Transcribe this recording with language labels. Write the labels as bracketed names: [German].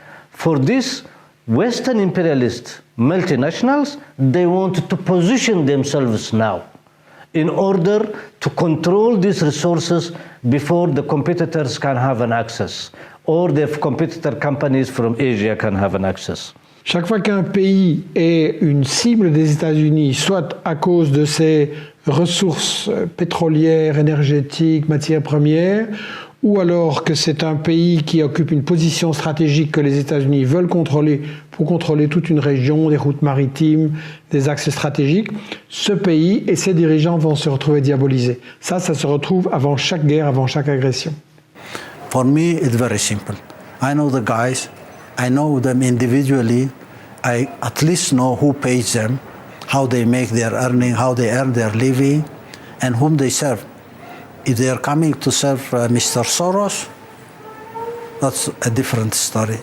[English] For this, Western imperialist multinationals, they want to position themselves now in order to control these resources before the competitors can have an access, or the competitor companies from Asia can have an access. [French] Chaque fois qu'un pays est une cible des États-Unis, soit à cause de ses ressources pétrolières, énergétiques, matières premières, ou alors que c'est un pays qui occupe une position stratégique que les États-Unis veulent contrôler pour contrôler toute une région, des routes maritimes, des axes stratégiques, ce pays et ses dirigeants vont se retrouver diabolisés. Ça se retrouve avant chaque guerre, avant chaque agression. [English] For me, it's very simple. I know the guys, I know them individually, I at least know who pays them, how they make their earning, how they earn their living, and whom they serve. If they are coming to serve Mr. Soros, that's a different story.